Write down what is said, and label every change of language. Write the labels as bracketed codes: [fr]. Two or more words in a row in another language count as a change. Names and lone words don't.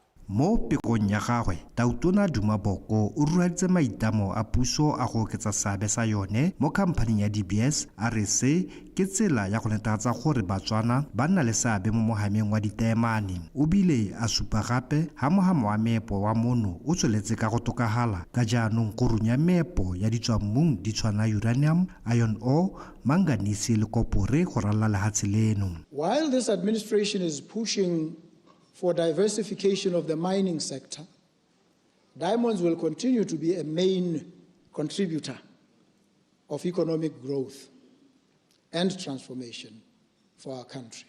[tn] Mo pekong ya gagwe, Tautona Dumaboko o ruaditse maitamo a puso a go oketsa seabe sa yone mo khamphaning ya DBS a re se ke tsela ya go netefatsa gore Batswana ba nna le seabe mo mogameng wa ditaemane. O bile a supa gape ha mogamo wa meepo wa mono o tsweletse ka go tokagala ka jaanong go runya meepo ya ditswammung di tshwana uranium, [en] iron ore, [tn] manganese le kopore go ralala lehatshe leno. [en] While this administration is pushing for diversification of the mining sector, diamonds will continue to be a main contributor of economic growth and transformation for our country.